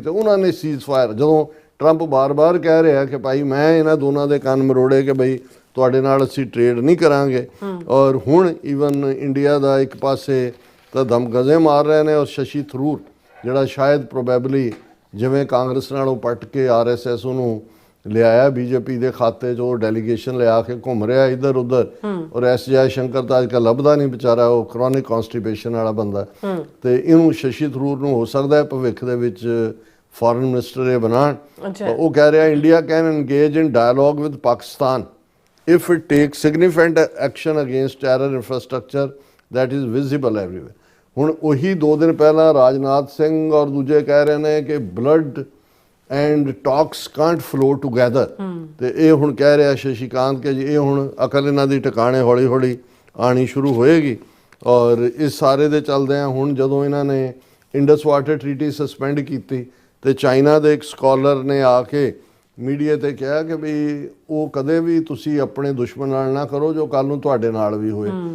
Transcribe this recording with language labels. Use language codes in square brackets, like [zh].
[pa] ਤੇ ਉਹਨਾਂ ਨੇ ਸੀਜ਼ ਫਾਇਰ, ਜਦੋਂ ਟਰੰਪ ਬਾਰ-ਬਾਰ ਕਹਿ ਰਿਹਾ ਕਿ ਭਾਈ ਮੈਂ ਇਹਨਾਂ ਦੋਨਾਂ ਦੇ ਕੰਨ ਮਰੋੜੇ ਕਿ ਬਈ ਤੁਹਾਡੇ ਨਾਲ ਅਸੀਂ ਟ੍ਰੇਡ ਨਹੀਂ ਕਰਾਂਗੇ, ਔਰ ਹੁਣ ਈਵਨ ਇੰਡੀਆ ਦਾ ਇੱਕ ਪਾਸੇ ਤਾਂ ਦਮਗਜ਼ੇ ਮਾਰ ਰਹੇ ਨੇ, ਔਰ ਸ਼ਸ਼ੀ ਥਰੂਰ ਜਿਹੜਾ ਸ਼ਾਇਦ ਪ੍ਰੋਬੈਬਲੀ ਜਿਵੇਂ ਕਾਂਗਰਸ ਨਾਲੋਂ ਪੱਟ ਕੇ RSS ਉਹਨੂੰ ਲਿਆਇਆ BJP ਦੇ ਖਾਤੇ 'ਚ, ਉਹ ਡੈਲੀਗੇਸ਼ਨ ਲਿਆ ਕੇ ਘੁੰਮ ਰਿਹਾ ਇੱਧਰ ਉੱਧਰ। ਔਰ S ਜੈ ਸ਼ੰਕਰ ਤਾਂ ਅੱਜ ਕੱਲ੍ਹ ਲੱਭਦਾ ਨਹੀਂ ਵਿਚਾਰਾ, ਉਹ ਕ੍ਰੋਨਿਕ ਕੌਨਸਟੀਪੇਸ਼ਨ ਵਾਲਾ ਬੰਦਾ। ਤੇ ਇਹਨੂੰ ਸ਼ਸ਼ੀ ਥਰੂਰ ਨੂੰ ਹੋ ਸਕਦਾ ਹੈ ਭਵਿੱਖ ਦੇ ਵਿੱਚ ਫੋਰਨ ਮਿਨਿਸਟਰ ਇਹ ਬਣਾਉਣ। ਉਹ ਕਹਿ ਰਿਹਾ [en] India can engage in dialogue with Pakistan if it takes significant action against terror infrastructure that is visible everywhere। [pa] ਹੁਣ ਉਹੀ 2 ਦਿਨ ਪਹਿਲਾਂ ਰਾਜਨਾਥ ਸਿੰਘ ਔਰ ਦੂਜੇ ਕਹਿ ਰਹੇ ਨੇ ਕਿ [en] Blood and talks can't flow together. [pa] ਤੇ ਇਹ ਹੁਣ ਕਹਿ ਰਿਹਾ ਸ਼ਸ਼ੀਕਾਂਤ ਕਿ ਜੀ ਇਹ ਹੁਣ ਅਕਲ ਇਹਨਾਂ ਦੀ ਟਿਕਾਣੇ ਹੌਲੀ ਹੌਲੀ ਆਣੀ ਸ਼ੁਰੂ ਹੋਏਗੀ। ਔਰ ਇਸ ਸਾਰੇ ਦੇ ਚੱਲਦੇ ਆ ਹੁਣ ਜਦੋਂ ਇਹਨਾਂ ਨੇ ਇੰਡਸ ਵਾਟਰ ਟ੍ਰੀਟੀ ਸਸਪੈਂਡ ਕੀਤੀ ਤੇ ਚਾਈਨਾ ਦੇ ਇੱਕ ਸਕਾਲਰ ਨੇ ਆ ਕੇ ਮੀਡੀਆ ਤੇ ਕਿਹਾ ਕਿ ਵੀ ਉਹ ਕਦੇ ਵੀ ਤੁਸੀਂ ਆਪਣੇ ਦੁਸ਼ਮਣ ਨਾਲ ਨਾ ਕਰੋ ਜੋ ਕੱਲ ਨੂੰ ਤੁਹਾਡੇ ਨਾਲ ਵੀ ਹੋਏ।